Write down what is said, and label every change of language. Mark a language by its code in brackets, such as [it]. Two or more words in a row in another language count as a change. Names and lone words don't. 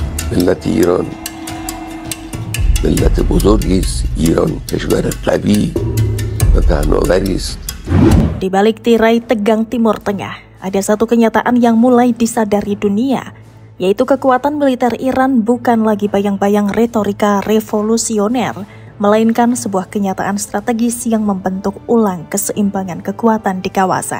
[fa] ملت ایران ملت بزرگی است. ایران کشور قوی و پهناوری است. [id] Di balik tirai tegang Timur Tengah, ada satu kenyataan yang mulai disadari dunia, yaitu kekuatan militer Iran bukan lagi bayang-bayang retorika revolusioner, melainkan sebuah kenyataan strategis yang membentuk ulang keseimbangan kekuatan di kawasan.